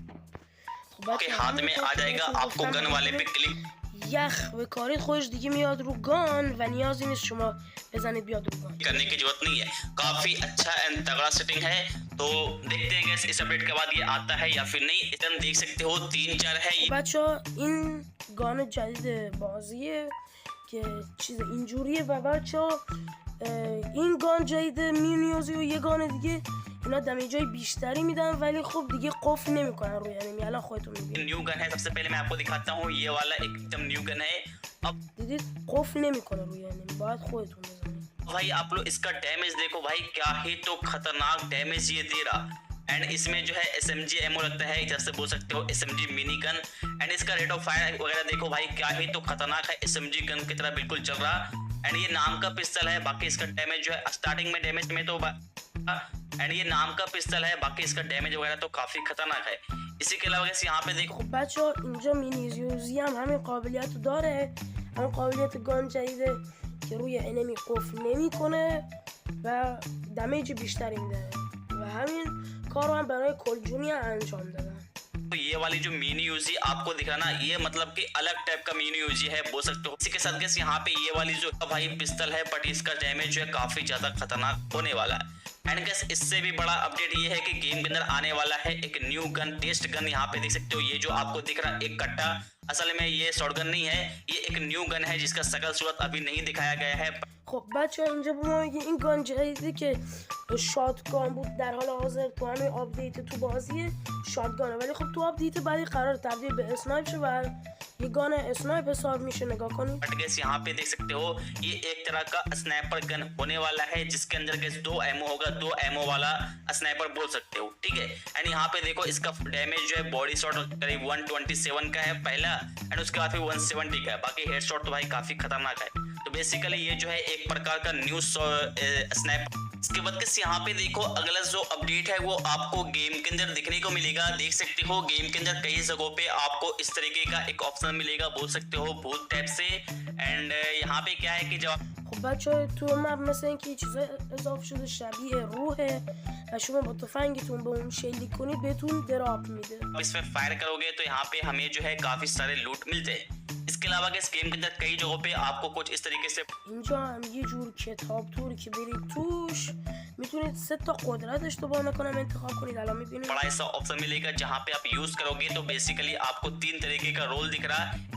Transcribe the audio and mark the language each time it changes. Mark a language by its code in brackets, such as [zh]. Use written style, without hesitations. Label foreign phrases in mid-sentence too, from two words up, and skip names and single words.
[fa] خب [hi] के हाथ में आ जाएगा। आपको गन वाले पे क्लिक [fa] یخ بکارید خودش دیگه میاد رو گان و نیازی نیست شما بزنید بیاد رو گان. [hi] करने की जरूरत नहीं है। काफी अच्छा एंड तगड़ा सेटिंग है, तो देखते हैं गैस इस अपडेट के बाद ये आता है या फिर नहीं। इसमें देख सकते हो 3-4 है ये। [fa] بچه‌ها این گان جدید بازیه که چیز اینجوریه و بچه‌ها این گان جدید میونیوزی و یه گان دیگه اینا دمیجای بیشتری میدن ولی خب دیگه قفل نمیکنن روی انمی. الان خودتون میبینید [en] new gun [hi] है। सबसे पहले मैं आपको दिखाता हूँ, ये वाला एकदम [en] new gun [hi] है। अब [fa] دیدید قفل نمیکنه روی انمی، باید خودتون بزنید. [hi] भाई आप लोग इसका डैमेज देखो भाई, क्या ही तो खतरनाक डैमेज ये दे रहा। एंड इसमें जो है SMG एमओ लगता है, जैसे बोल सकते हो SMG [en] mini gun. [hi] एंड इसका [en] rate of fire [hi] वगैरह देखो भाई, क्या ही तो खतरनाक है, SMG गन की तरह बिल्कुल चल रहा। एंड ये नाम का पिस्टल है, बाकी इसका डैमेज जो है स्टार्टिंग में डैमेज में तो एंड ये नाम का पिस्टल है, बाकी इसका डैमेज वगैरह तो काफी खतरनाक है। इसी के अलावा यहाँ पे देखो [fa] خب بچه‌ها اینجا مینیزیوزی هم همین قابلیت رو داره، همین قابلیت گان جدیده که روی انمی قفل نمیکنه و دمیج بیشتری میده و همین کار رو هم برای کلجونی انجام دادن. [hi] तो ये वाली जो मिनी यूजी आपको दिख रहा ना, ये मतलब कि अलग टाइप का मिनी यूजी है बोल सकते हो। इसी के साथ गैस यहाँ पे ये वाली जो भाई पिस्टल है, बट इसका डैमेज जो है काफी ज्यादा खतरनाक होने वाला है। एंड गैस इससे भी बड़ा अपडेट ये है कि गेम के अंदर आने वाला है एक [en] new gun, test gun. [hi] यहाँ पे देख सकते हो ये जो आपको दिख रहा है एक कट्टा, असल में ये शॉटगन नहीं है, ये एक [en] new gun [hi] है जिसका शकल सूरत अभी नहीं दिखाया गया है। [fa] خب بچه اینجا به ما میگه این گان جدیدی که شاتگان بود در حال حاضر تو همین آپدیت تو بازیه شاتگانه، ولی خب تو آپدیت بعدی قرار تبدیل به اسنایپ شه و [hi] ये गन स्नाइप हिसाब मिशन है कौन बट गैस यहाँ पे देख सकते हो ये एक तरह का [en] sniper gun [hi] होने वाला है जिसके अंदर गैस 2 एमओ होगा, 2 एमओ वाला स्नाइपर बोल सकते हो, ठीक है। एंड यहाँ पे देखो इसका डैमेज जो है [en] body shot [hi] करीब 127 का है पहला, एंड उसके बाद फिर 170 का है, बाकी [en] head shot [hi] तो भाई काफी खतरनाक है। तो बेसिकली ये जो है एक प्रकार का [en] new sniper. [hi] इसके बाद किस यहाँ पे देखो अगला जो अपडेट है वो आपको गेम के अंदर दिखने को मिलेगा। देख सकते हो गेम के अंदर कई जगहों पे आपको इस तरीके का एक ऑप्शन मिलेगा, बोल सकते हो भूत टाइप से। एंड यहाँ पे क्या है कि जब [fa] خب بچه تو مپ مثل اینکه یه چیزای اضافه شده شبیه روحه و شما با تفنگتون به اون شلیک کنید بهتون دراپ میده. [hi] इसमें फायर करोगे तो यहाँ पे हमें जो है काफी सारे लूट मिलते हैं। इसके अलावा इस गेम के अंदर कई जगहों पे आपको कुछ इस तरीके से [fa] اینجا هم یه جور کتاب طوری که برید توش میتونید 3 تا قدرت اشتباه نکنم انتخاب کنید. الان میبینید [hi] बड़ा ऐसा ऑप्शन मिलेगा जहाँ पे आप यूज करोगे तो बेसिकली आपको 3 तरीके का रोल दिख रहा है।